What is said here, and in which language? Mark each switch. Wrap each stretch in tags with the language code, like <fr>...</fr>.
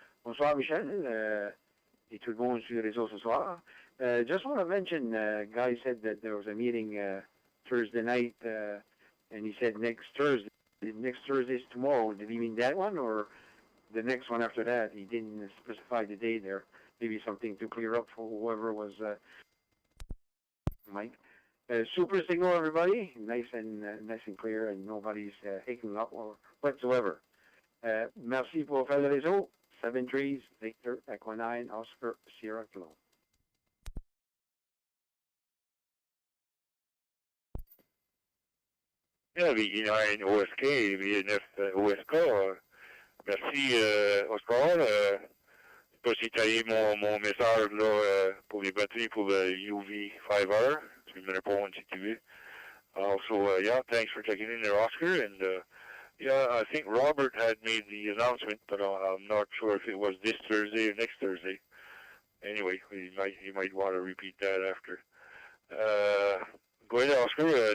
<fr>Bonsoir Michel, et tout le monde sur les réseaux ce soir.</fr> <en>Just want to mention, Guy said that there was a meeting Thursday night, and he said next Thursday. Next Thursday is tomorrow. Did he mean that one or the next one after that? He didn't specify the day there. Maybe something to clear up for whoever was Mike. Super signal, everybody. Nice and clear, and nobody's hicking up or whatsoever.</en> <fr>Merci pour faire le réseau.</fr> <en>7 trees, Victor, Echo 9, Oscar, Sierra Kilo. Yeah, V9 OSK, V9 OSK.</en> <fr>Merci, Oscar. Je sais pas si tu as eu mon message là, pour les batteries pour le UV5R. Tu me réponds si tu veux.</fr> <en>Also, yeah, thanks for checking in there, Oscar. And yeah, I think Robert had made the announcement, but I'm not sure if it was this Thursday or next Thursday. Anyway, you might want to repeat that after. Go ahead, Oscar.</en>